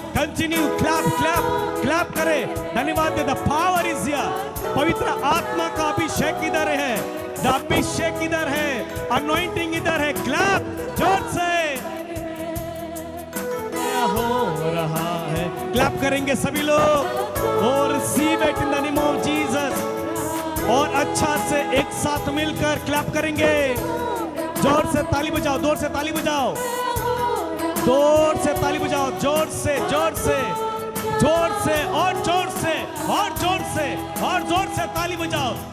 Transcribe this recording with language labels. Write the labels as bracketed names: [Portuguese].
[English] Continue, clap, clap, clap करें। [Hindi] धन्यवाद दे। [English] The power is here. [Hindi] पवित्र आत्मा का अभिषेक इधर है। The अभिषेक इधर है। Anointing इधर है। Clap, जोर से। हो रहा है। Clap करेंगे सभी लोग। [English] और receive it in the name of Jesus. [Hindi] और अच्छा से एक साथ मिलकर क्लैप करेंगे। जोर से ताली बजाओ, जोर से ताली बजाओ, जोर से ताली बजाओ, जोर से, जोर से, जोर से, और जोर से, और जोर से, और जोर से ताली बजाओ।